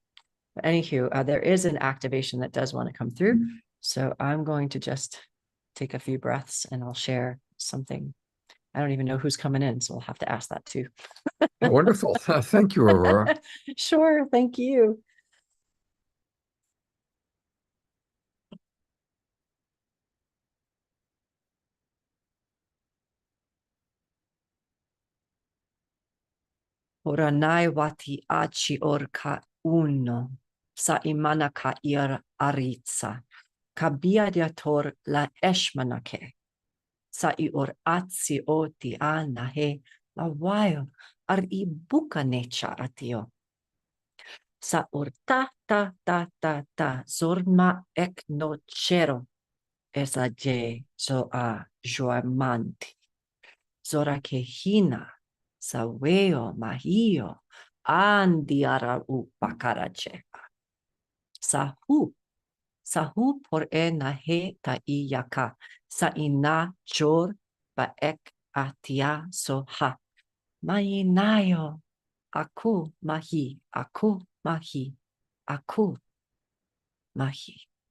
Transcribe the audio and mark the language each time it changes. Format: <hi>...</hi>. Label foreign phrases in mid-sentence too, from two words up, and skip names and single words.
<en>But anywho, there is an activation that does want to come through. So I'm going to just take a few breaths and I'll share something. I don't even know who's coming in, so we'll have to ask that too. Wonderful. Thank you, Aurora. Sure. Thank you. Oranai wati achi orka uno, sa imana ka ir aritsa, kabia diator la eshmanake, sa ior atsi oti anahe, la waio ar I buka necha atio. Sa urta ta zorma ek no chero esa je so a joamanti. Zora ke hina sa weo mahio andiara u bakarachepa. Sahu por e na he ta iyaka sa ina chor ba ek atia so ha. Mainayo aku mahi, aku mahi, aku mahi.</en>